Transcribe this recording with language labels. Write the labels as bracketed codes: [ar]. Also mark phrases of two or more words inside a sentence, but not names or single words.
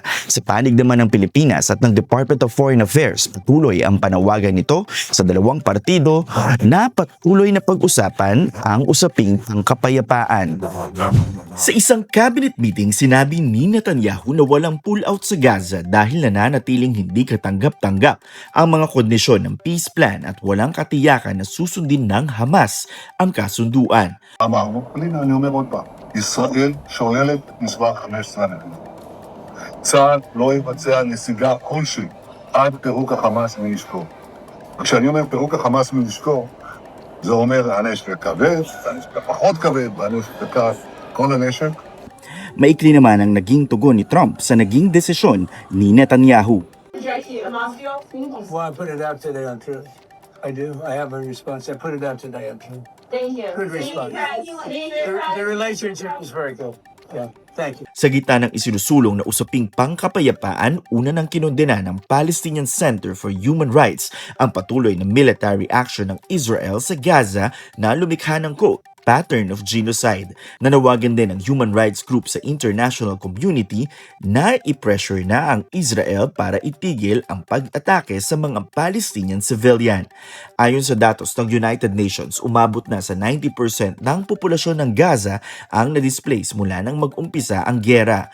[tl] Sa panig naman ng Pilipinas at ng Department of Foreign Affairs, patuloy ang panawagan nito sa dalawang partido na patuloy na pag-usapan ang usaping pangkapayapaan. Sa isang [en] cabinet meeting, [tl] sinabi ni Netanyahu na walang pull-out sa Gaza dahil nananatiling hindi katanggap-tanggap ang mga kondisyon ng [en] peace plan [tl] at walang katiyakan na susundin ng Hamas ang kasunduan. [he] אמרנו, הנה אני אומר עוד פעם, ישראל שוללת מספר 15 הנקודה. צה"ל לא יבצע נסיגה כלשהי עד פירוק החמאס מנשקו. וכשאני אומר פירוק החמאס מנשקו, זה אומר הנשק הכבד, הנשק הפחות כבד, והנשק הקל, כל הנשק. [tl] Maikli naman ang naging tugon ni Trump sa naging desisyon ni Netanyahu. [en] Well, I put it out today on Truth. I do. I have a response. I put it out today on Truth. Thank you. Good response. The relationship is very good. Yeah. Thank you. [tl] Sa gitna ng isinusulong na usaping pangkapayapaan, una nang kinondena ng Palestinian Center for Human Rights ang patuloy na [en] military action [tl] ng Israel sa Gaza na lumikha ng quote, [en] pattern of genocide. [tl] Nanawagan din ng [en] human rights group [tl] sa [en] international community [tl] na i-pressure na ang Israel para itigil ang pag-atake sa mga [en] Palestinian civilian. [tl] Ayon sa datos ng United Nations, umabot na sa 90% ng populasyon ng Gaza ang na-displace mula nang mag-umpisa ang giyera.